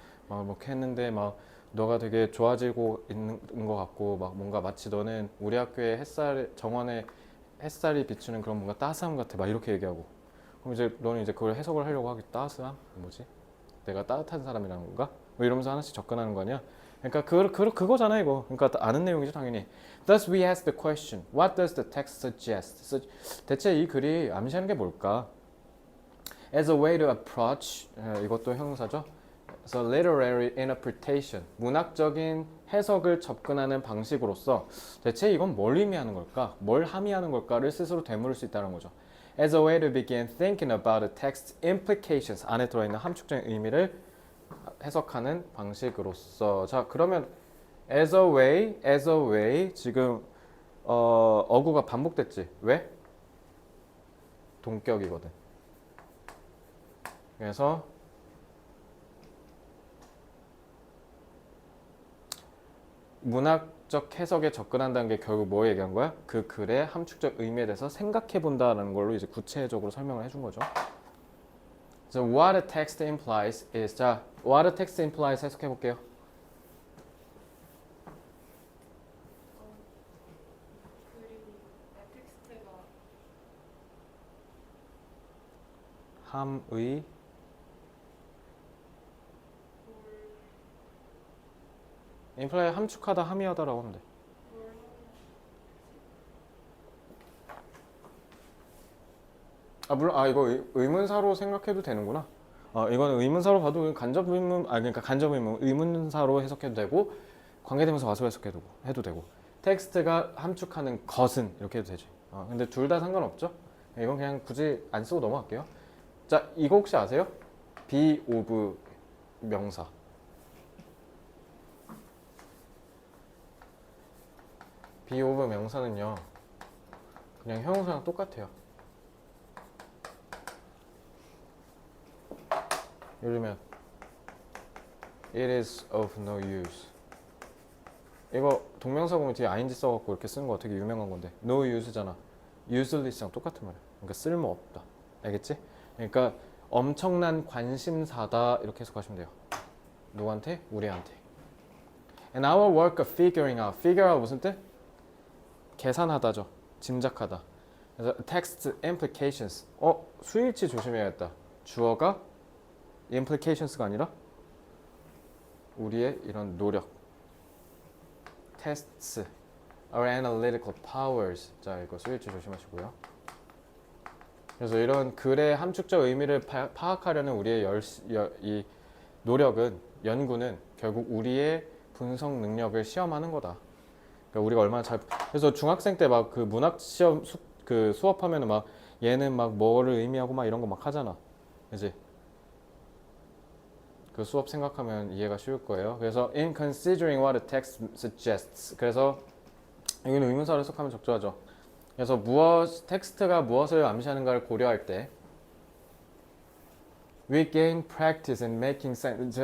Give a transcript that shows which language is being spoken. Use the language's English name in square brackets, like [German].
[Korean] 막 뭐 했는데 막 너가 되게 좋아지고 있는 것 같고, 막 뭔가 마치 너는 우리 학교의 정원에 햇살이 비추는 그런 뭔가 따스함 같아, 막 이렇게 얘기하고. 그럼 이제 너는 이제 그걸 해석을 하려고 하겠. 따스함? 뭐지? 내가 따뜻한 사람이라는 건가? 뭐 이러면서 하나씩 접근하는 거 아니야? 그러니까 그거잖아 이거. 그러니까 아는 내용이죠 당연히. [English] Thus we ask the question, what does the text suggest? [Korean] 대체 이 글이 암시하는 게 뭘까? [English] As a way to approach, [Korean] 이것도 형용사죠. [English] So literary interpretation, [Korean] 문학적인 해석을 접근하는 방식으로서 대체 이건 뭘 의미하는 걸까? 뭘 함의하는 걸까를 스스로 되물을 수 있다는 거죠. [English] As a way to begin thinking about the text's implications, [Korean] 안에 들어있는 함축적인 의미를 해석하는 방식으로서. 자, 그러면 [English] as a way [Korean] 지금 어구가 반복됐지. 왜? 동격이거든. 그래서 문학적 해석에 접근한다는 게 결국 뭐 얘기한 거야? 그 글의 함축적 의미에 대해서 생각해 본다는 걸로 이제 구체적으로 설명을 해준 거죠. [English] So what a text implies is, [Korean] 자, [English] what a text implies [Korean] 해석해 볼게요. 함의 imply 함축하다, 함의하다라고 하면 돼. 물론 이거 의문사로 생각해도 되는구나. 이거는 의문사로 봐도 간접 의문, 그러니까 간접 의문, 의문사로 해석해도 되고, 관계대명사 와서 해도 되고, 텍스트가 함축하는 것은 이렇게 해도 되지. 근데 둘 다 상관없죠. 이건 그냥 굳이 안 쓰고 넘어갈게요. 자, 이거 혹시 아세요? be of 명사. be of 명사는요, 그냥 형용사랑 똑같아요. 예를 들면 [English] it is of no use. [Korean] 이거 동명사 보면 뒤에 ing 써갖고 이렇게 쓰는 거 되게 유명한 건데 no use잖아. useless랑 똑같은 말이야. 그러니까 쓸모없다. 알겠지? 그러니까 엄청난 관심사다 이렇게 해석하시면 돼요. 누구한테? 우리한테. [English] And our work of figuring out. [Korean] figure out 무슨 뜻? 계산하다죠. 짐작하다. 그래서 text implications. 수일치 조심해야겠다. 주어가 implications가 아니라 우리의 이런 노력, [English] tests, our analytical powers. [Korean] 자, 이거 스위치 조심하시고요. 그래서 이런 글의 함축적 의미를 파악하려는 우리의 이 노력은, 연구는 결국 우리의 분석 능력을 시험하는 거다. 그러니까 우리가 얼마나 잘, 그래서 중학생 때 막 그 문학 시험 그 수업하면은 막 얘는 막 뭐를 의미하고 막 이런 거 막 하잖아. 그지? 그 수업 생각하면 이해가 쉬울 거예요. [English] 그래서 in considering what the text suggests. [Korean] 그래서 여기는 의문사로 해석하면 적절하죠. 그래서 텍스트가 무엇을 암시하는가를 고려할 때 [English] we gain practice in making sense.